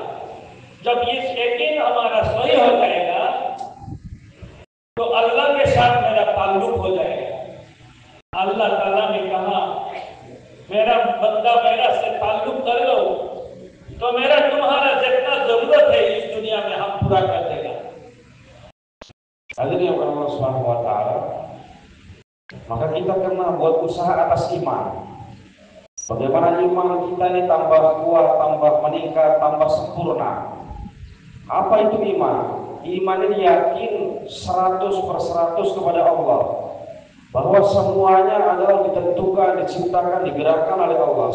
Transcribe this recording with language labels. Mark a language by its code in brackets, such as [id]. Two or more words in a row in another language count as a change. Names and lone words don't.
[hi] जब इस यकीन हमारा सही हो जाएगा तो अल्लाह के साथ मेरा ताल्लुक हो जाएगा। अल्लाह ताला ने कहा मेरा बंदा मेरा से ताल्लुक कर लो तो मेरा तुम्हारा जितना जरूरत है इस दुनिया में हम पूरा कर देगा। [ms] Hadirin yang [ar] الله سبحانه وتعالى, [ms] maka kita kena buat usaha atas iman. Bagaimana iman kita ini tambah kuat, tambah meningkat, tambah sempurna. Apa itu iman? Iman ini yakin 100% kepada Allah, bahwa semuanya adalah ditentukan, diciptakan, digerakkan oleh Allah.